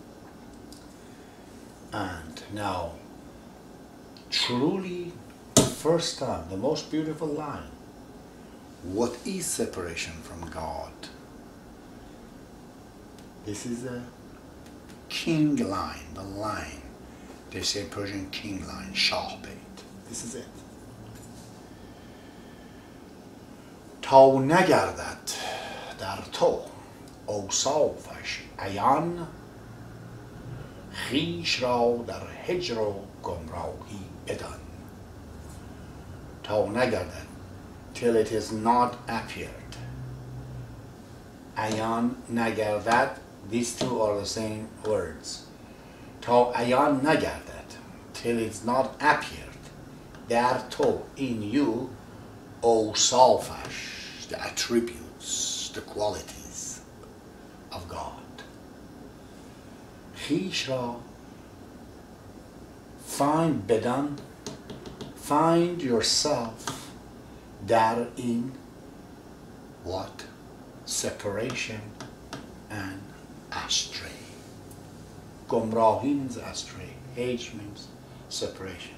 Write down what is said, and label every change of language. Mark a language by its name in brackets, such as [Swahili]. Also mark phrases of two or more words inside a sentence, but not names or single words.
[English] And now, truly, the first time, the most beautiful line, What is separation from God? This is a king line, the line. They say Persian king line, Shah Bait. This is it. [Persian] تا نگردد در تو اوصافش عیان خویش را در هجر و گمراهی بدان. تا نگردد, [English] till it is not appeared. [Persian] عیان نگردد, [English] these two are the same words. [Persian] تا عیان نگردد, [English] till it's not appeared. [Persian] در تو, [English] in you, اوصافش, the attributes, the qualities of God. [Persian] خویش را [English] find بدان, find yourself در in what? Separation and astray. گمراهی means astray. H means separation.